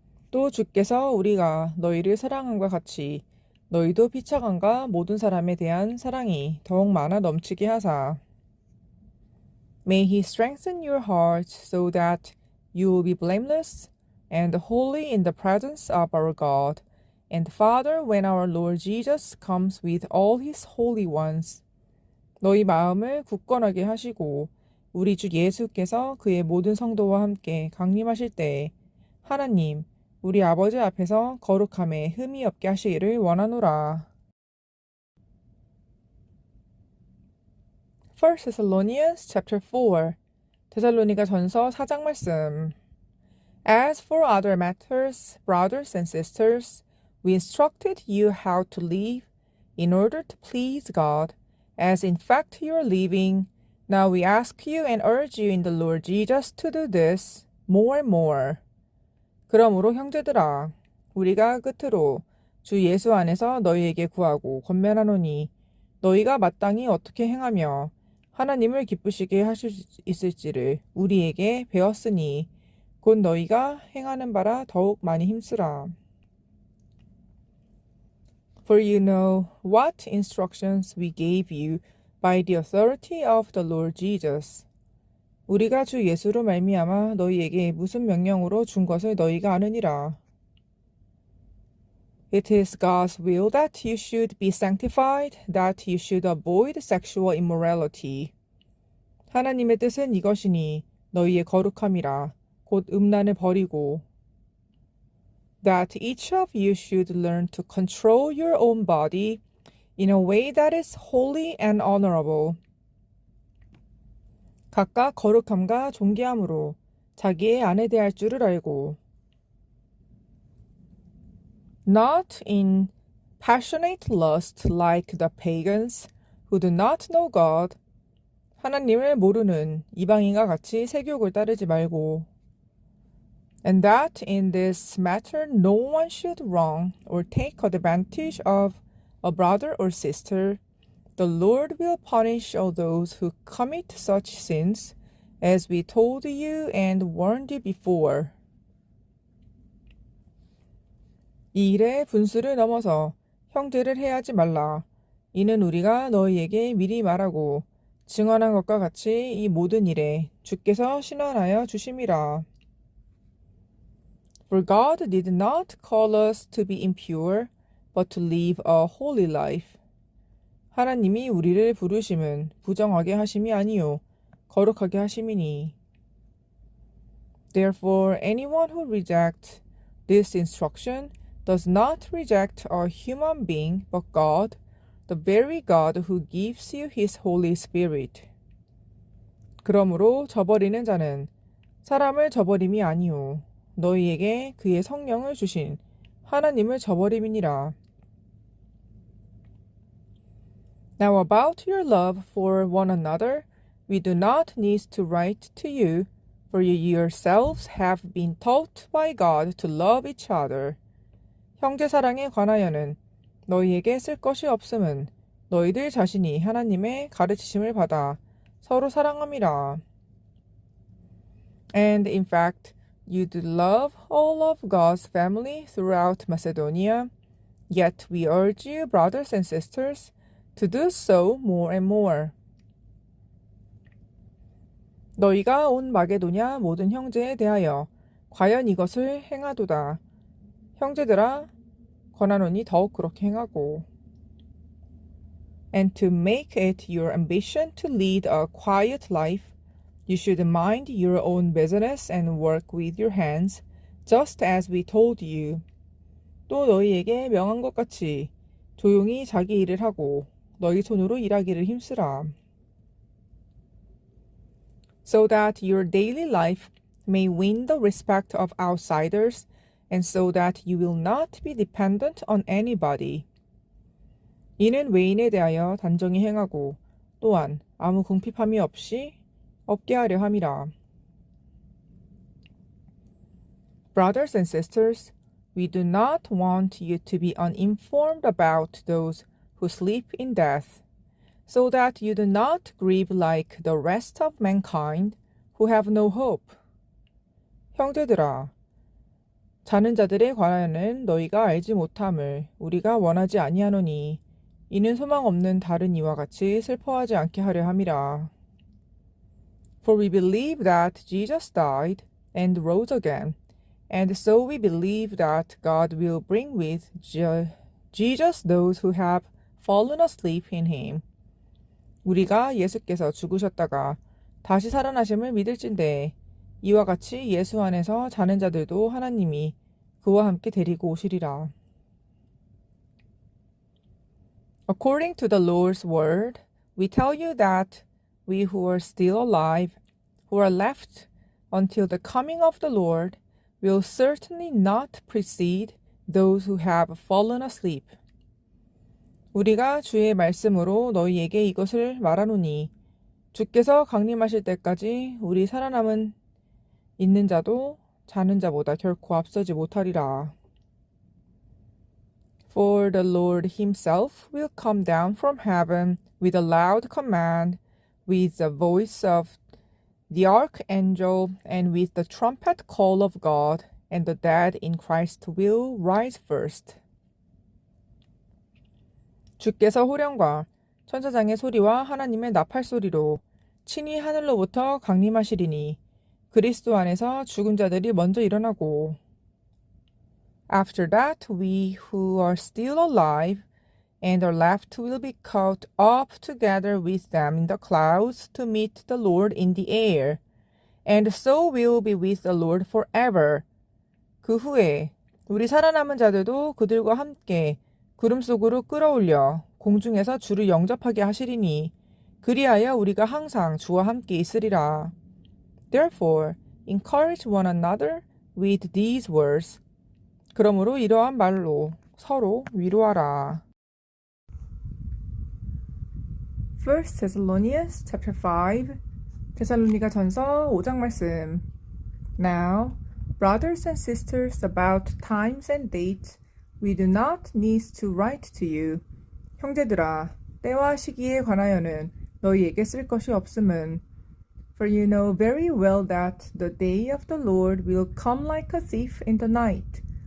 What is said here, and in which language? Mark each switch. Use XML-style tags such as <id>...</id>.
<ko>또 주께서 우리가 너희를 사랑함과 같이 너희도 피차간과 모든 사람에 대한 사랑이 더욱 많아 넘치게 하사.</ko> <en>May he strengthen your hearts so that you will be blameless and holy in the presence of our God and Father when our Lord Jesus comes with all his holy ones.</en> <ko>너희 마음을 굳건하게 하시고 우리 주 예수께서 그의 모든 성도와 함께 강림하실 때에 하나님 우리 아버지 앞에서 거룩함에 흠이 없게 하시기를 원하노라.</ko> <en>1 Thessalonians chapter 4</en> <ko>데살로니가 전서 4장 말씀.</ko> <en>As for other matters, brothers and sisters, we instructed you how to live in order to please God, as in fact you are living. Now we ask you and urge you in the Lord Jesus to do this more and more.</en> <ko>그러므로 형제들아, 우리가 끝으로 주 예수 안에서 너희에게 구하고 권면하노니 너희가 마땅히 어떻게 행하며 하나님을 기쁘시게 하실 수 있을지를 우리에게 배웠으니 곧 너희가 행하는 바라 더욱 많이 힘쓰라.</ko> <en>For you know what instructions we gave you by the authority of the Lord Jesus.</en> <ko>우리가 주 예수로 말미암아 너희에게 무슨 명령으로 준 것을 너희가 아느니라.</ko> <en>It is God's will that you should be sanctified, that you should avoid sexual immorality.</en> <ko>하나님의 뜻은 이것이니 너희의 거룩함이라 곧 음란을 버리고</ko> <en>that each of you should learn to control your own body in a way that is holy and honorable.</en> <ko>각각 거룩함과 존귀함으로 자기의 아내 대할 줄을 알고</ko> <en>not in passionate lust like the pagans who do not know God.</en> <ko>하나님을 모르는 이방인과 같이 세욕을 따르지 말고</ko> <en>and that in this matter no one should wrong or take advantage of a brother or sister. The Lord will punish all those who commit such sins, as we told you and warned you before.</en> <ko>이 일에 분수를 넘어서 형제를 해하지 말라. 이는 우리가 너희에게 미리 말하고 증언한 것과 같이 이 모든 일에 주께서 신원하여 주심이라.</ko> <en>For God did not call us to be impure, but to live a holy life.</en> <ko>하나님이 우리를 부르심은 부정하게 하심이 아니요 거룩하게 하심이니.</ko> <en>Therefore, anyone who rejects this instruction does not reject a human being, but God, the very God who gives you His Holy Spirit.</en> <ko>그러므로 저버리는 자는 사람을 저버림이 아니요 너희에게 그의 성령을 주신 하나님을 저버림이니라.</ko> <en>Now about your love for one another, we do not need to write to you, for you yourselves have been taught by God to love each other.</en> <ko>형제 사랑에 관하여는 너희에게 쓸 것이 없음은 너희들 자신이 하나님의 가르치심을 받아 서로 사랑함이라.</ko> <en>And in fact, you do love all of God's family throughout Macedonia, yet we urge you, brothers and sisters, to do so more and more.</en> <ko>너희가 온 마게도냐 모든 형제에 대하여 과연 이것을 행하도다. 형제들아, 권하노니 더욱 그렇게 행하고.</ko> <en>And to make it your ambition to lead a quiet life, you should mind your own business and work with your hands, just as we told you.</en> <ko>또 너희에게 명한 것 같이 조용히 자기 일을 하고 너희 손으로 일하기를 힘쓰라.</ko> <en>So that your daily life may win the respect of outsiders, and so that you will not be dependent on anybody.</en> <ko>이는 외인에 대하여 단정히 행하고 또한 아무 궁핍함이 없게 하려 함이라.</ko> <en>Brothers and sisters, we do not want you to be uninformed about those who sleep in death, so that you do not grieve like the rest of mankind who have no hope.</en> <ko>형제들아, 자는 자들에 관하여는 너희가 알지 못함을 우리가 원하지 아니하노니 이는 소망 없는 다른 이와 같이 슬퍼하지 않게 하려 함이라.</ko> <en>For we believe that Jesus died and rose again, and so we believe that God will bring with Jesus those who have fallen asleep in him.</en> <ko>우리가 예수께서 죽으셨다가 다시 살아나심을 믿을진대 이와 같이 예수 안에서 자는 자들도 하나님이 그와 함께 데리고 오시리라.</ko> <en>According to the Lord's word, we tell you that we who are still alive, who are left until the coming of the Lord, will certainly not precede those who have fallen asleep.</en> <ko>우리가 주의 말씀으로 너희에게 이것을 말하노니 주께서 강림하실 때까지 우리 살아남은 있는 자도 자는 자보다 결코 앞서지 못하리라.</ko> <en>For the Lord himself will come down from heaven with a loud command, with the voice of the archangel, and with the trumpet call of God, and the dead in Christ will rise first.</en> <ko>주께서 호령과 천사장의 소리와 하나님의 나팔 소리로 친히 하늘로부터 강림하시리니 그리스도 안에서 죽은 자들이 먼저 일어나고</ko> <en>After that we who are still alive and are left will be caught up together with them in the clouds to meet the Lord in the air, and so will be with the Lord forever.</en> <ko>그 후에 우리 살아남은 자들도 그들과 함께 구름 속으로 끌어올려 공중에서 주를 영접하게 하시리니 그리하여 우리가 항상 주와 함께 있으리라.</ko> <en>Therefore, encourage one another with these words.</en> <ko>그러므로 이러한 말로 서로 위로하라.</ko> <en>1 Thessalonians chapter 5</en> <ko>데살로니가 전서 5장 말씀.</ko> <en>Now, brothers and sisters, about times and dates, we do not need to write to you.</en> <ko>형제들아, 때와 시기에 관하여는 너희에게 쓸 것이 없음은</ko> <en>For you know very well that the day of the Lord will come like a thief in the night.</en>